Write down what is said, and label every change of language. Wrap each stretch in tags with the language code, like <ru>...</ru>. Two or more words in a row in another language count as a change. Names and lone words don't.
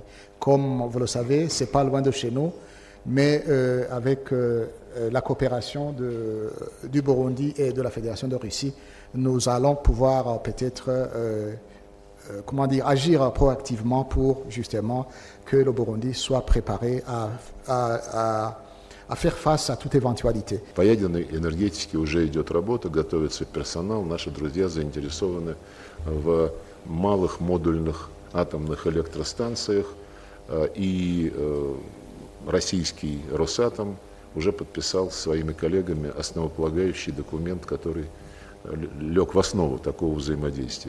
<fr>Comme vous le savez, ce n'est pas loin de chez nous, mais avec la coopération du Burundi et de la Fédération de Russie, nous allons pouvoir peut-être agir proactivement pour justement que le Burundi soit préparé à faire face à toute éventualité.</fr> <ru>По ядерной энергетике уже идет работа, готовится персонал. Наши друзья заинтересованы в малых модульных атомных электростанциях. И российский Росатом уже подписал со своими коллегами основополагающий документ, который лег в основу такого взаимодействия.</ru>